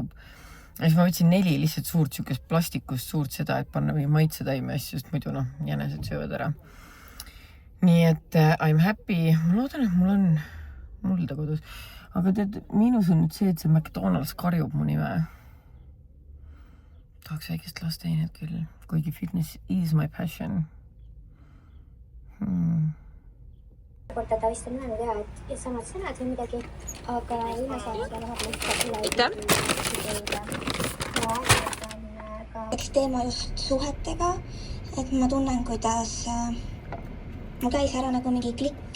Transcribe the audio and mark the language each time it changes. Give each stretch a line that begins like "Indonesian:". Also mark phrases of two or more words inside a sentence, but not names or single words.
Estonian: Ja siis ma võtsin 4 lihtsalt suurt siukest plastikust suurt seda, et panna mingi maitsetaime asju, sest muidu jänesed söövad ära. Nii et
English: I'm happy.
Estonian: Ma loodan, et mul on mulda kodus. Aga tead, miinus on nüüd see, et see McDonald's karjub mu nime. Tahaks väikest lasteinet küll, kuigi
English: fitness is my passion.
Estonian: Korda ta vist on öelnud et samad sõnad või midagi, aga üle saada läheb lihtsalt üle. Üks teema just suhetega, et ma tunnen, kuidas mu käis ära nagu mingi klikk.